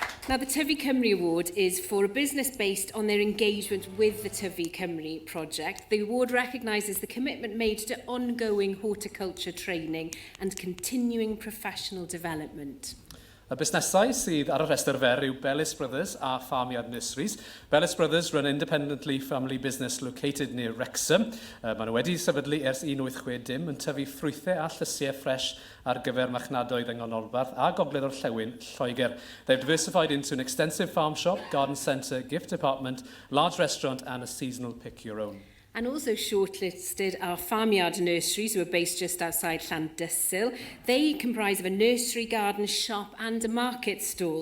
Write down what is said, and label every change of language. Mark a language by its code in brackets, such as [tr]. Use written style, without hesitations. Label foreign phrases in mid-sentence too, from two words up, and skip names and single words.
[en] Now, the Tyfu Cymru Award is for a business based on their engagement with the Tyfu Cymru project. The award recognises the commitment made to ongoing horticulture training and continuing professional development. [cy] Y busnesau sydd ar y rhestr fer yw Bellis Brothers a Farmyard Nurseries. [en] Bellis Brothers run an independently family business located near Wrexham. [cy] Maen nhw wedi sefydlu ers 1960 yn tyfu ffrwythau a llysiau ffres ar gyfer marchnadoedd yng Nghanolbarth a Gogledd o'r Llewyn, Lloegr. [en] They've diversified into an extensive farm shop, garden centre, gift department, large restaurant and a seasonal pick your own. And also shortlisted are Farmyard Nurseries, who are based just outside Llandysul. They comprise of a nursery, garden, shop and a market stall.